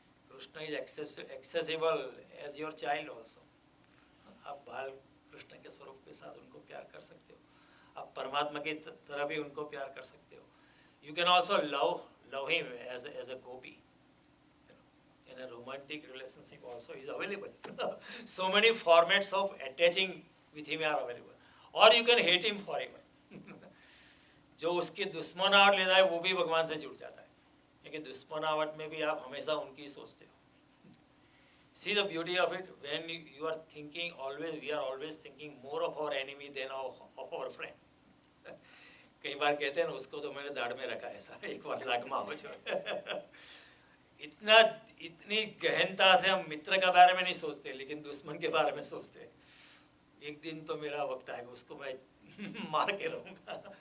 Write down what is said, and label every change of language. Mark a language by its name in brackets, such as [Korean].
[English] Krishna is accessible as your child also. [Hindi] आप बाल कृष्ण के स्वरूप के साथ उनको प्यार कर सकते हो, आप परमात्मा की तरह भी उनको प्यार कर सकते हो। [English] You can also love him as a gopi. In a romantic relationship also is available. So many formats of attaching with him are available. Or you can hate him forever. [Hindi] जो उसकी दुश्मनाहट लेता है वो भी भगवान से जुड़ जाता है, लेकिन दुश्मनाहट में भी आप हमेशा उनकी सोचते हो। [English] See the beauty of it, when you are thinking always, we are always thinking more of our enemy than of our friend. [Hindi] कई बार कहते हैं ना, उसको तो मैंने दाढ़ में रखा है सर, एक बार लागमा हो जाए। इतनी गहनता से हम मित्र के बारे में नहीं सोचते, लेकिन दुश्मन के बारे में सोचते हैं। एक दिन तो मेरा वक्त आएगा, उसको मैं मार के रहूँगा।